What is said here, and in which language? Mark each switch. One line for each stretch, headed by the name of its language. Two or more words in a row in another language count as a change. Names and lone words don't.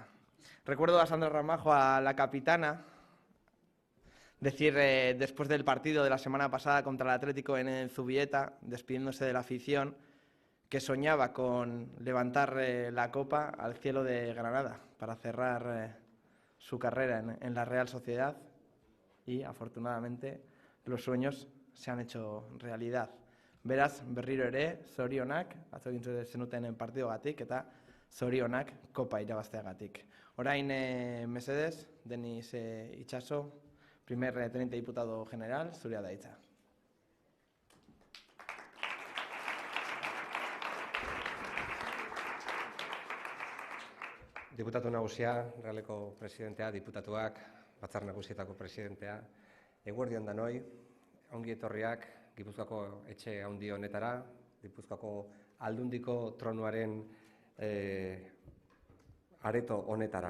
Spanish: Recuerdo a Sandra Ramajo, a la capitana, decir después del partido de la semana pasada contra el Atlético en Zubieta, despidiéndose de la afición, que soñaba con levantar la copa al cielo de Granada para cerrar su carrera en la Real Sociedad y, afortunadamente, los sueños se han hecho realidad.
Basque: Beraz, berriro ere, zorionak, atzo egin zenuten partidogatik eta zorionak kopa irabazteagatik. Orain, mesedez, Denis Itxaso,
Spanish: primer teniente diputado general,
Basque: zurea da hitza. Diputatu nagusia, Realeko presidentea, diputatuak, Batzar Nagusietako presidentea, eguerdi on danoi, ongi etorriak Gipuzkoako etxe handi honetara, Gipuzkoako Aldundiko tronuaren areto honetara.